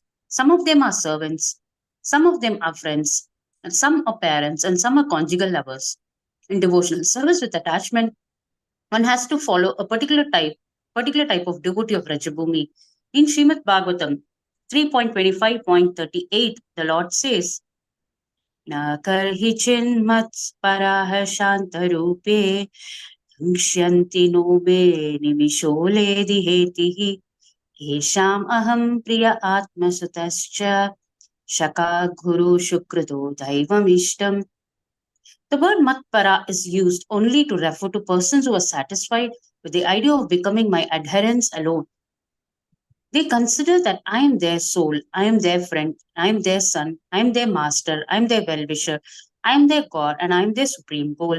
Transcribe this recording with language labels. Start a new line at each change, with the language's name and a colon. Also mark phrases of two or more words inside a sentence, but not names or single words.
English: Some of them are servants, some of them are friends, and some are parents, and some are conjugal lovers. In devotional service with attachment, one has to follow a particular type of devotee of Vrajabhumi. In Srimad Bhagavatam 3.25.38, the Lord says,
Sanskrit: Na karhi chinmats parah shantarupe Dungshyanti no me nimishole dihetihi Yesham aham priya atmasutascha Shaka guru shukruto daivam ishtam.
English: The word matpara is used only to refer to persons who are satisfied with the idea of becoming my adherents alone. They consider that I am their soul, I am their friend, I am their son, I am their master, I am their well-wisher, I am their God, and I am their supreme goal.